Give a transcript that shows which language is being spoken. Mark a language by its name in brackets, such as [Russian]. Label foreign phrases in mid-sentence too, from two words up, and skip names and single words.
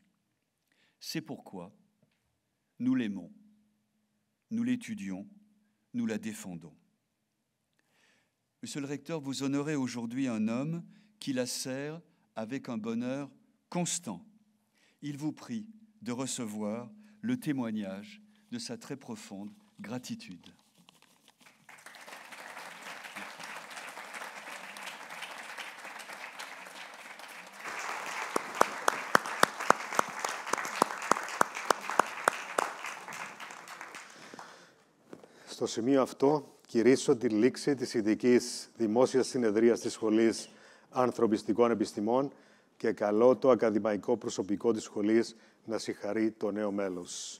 [French] C'est pourquoi nous l'aimons, nous l'étudions, nous la défendons. Monsieur le recteur, vous honorez aujourd'hui un homme qui la sert avec un bonheur constant. Il vous prie de recevoir le témoignage de sa très profonde gratitude. [Greek] Στο σημείο αυτό, κηρύσω τη λήξη της ειδικής δημόσιας συνεδρίας της Σχολής Ανθρωπιστικών Επιστημών και καλώ το ακαδημαϊκό προσωπικό της σχολής να συγχαρεί το νέο μέλος.